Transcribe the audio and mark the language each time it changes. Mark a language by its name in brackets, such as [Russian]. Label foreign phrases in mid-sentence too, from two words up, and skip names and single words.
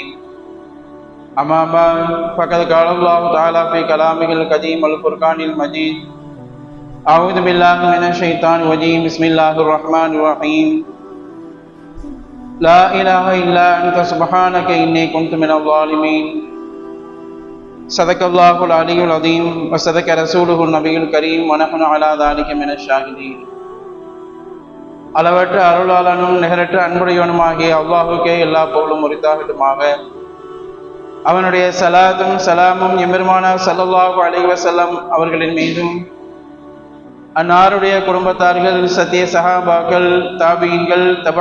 [Arabic] أما بعد، فقد قال الله تعالى في كلامه القديم الفرقان المجيد: أعوذ بالله من الشيطان الرجيم، بسم الله الرحمن الرحيم. لا إله إلا أنت سبحانك إني كنت من الظالمين. صدق الله العلي العظيم وصدق رسوله النبي الكريم ونحن على ذلك من الشاهدين. [Tamil] அளவற்ற அருளாளனும் நிகரற்ற அன்புடையவனுமாகிய அல்லாஹுக்கே எல்லா புகழும் உரித்தாகட்டுமாக. அவனுடைய சலாத்தும் சலாமும் எம்பெருமானார் [Arabic] صلى الله عليه وسلم [Tamil] அவர்களின் மீதும், அன்னாருடைய குடும்பத்தார்கள், சத்திய சஹாபாக்கள், தாபியீன்கள், தபா